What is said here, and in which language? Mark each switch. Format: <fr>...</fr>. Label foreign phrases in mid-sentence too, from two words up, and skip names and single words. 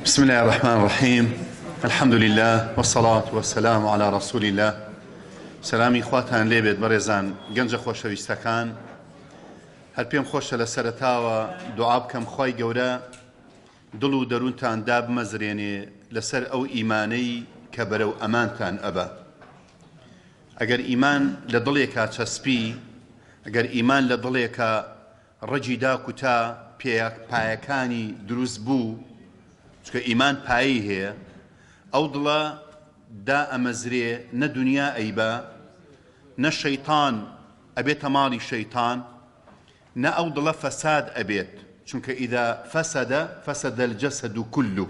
<ar>بسم الله الرحمن الرحيم. الحمد لله والصلاة والسلام على رسول الله.</ar> <ckb>سلامی خواتان لێبێت بەڕێزان گەنجە خۆشەویستەکان. هەر پێم خۆشە لە سەرەتاوە دوعا بکەم خوای گەورە دڵ و دەروونتان دابمەزرێنێ لەسەر ئەو ئیمانەی کە بەرەو ئەمانتان ئەبە. ئەگەر ئیمان لە دڵێکا چەسپی، ئەگەر ئیمان لە دڵێکە ڕەجی داکوتا پایەکانی دروست بوو، چکە ئیمان پایی هەیە، ئەو دڵە دا ئەمەزرێ نە دنیا ئەیبە، نە شەیطان ئەبێتە ماڵی شەیطان، نە ئەو دڵە فەساد ئەبێت، چونکە</ckb> <ar>ئیدا فەسەدە فەسەدە الجەسەد كله.</ar>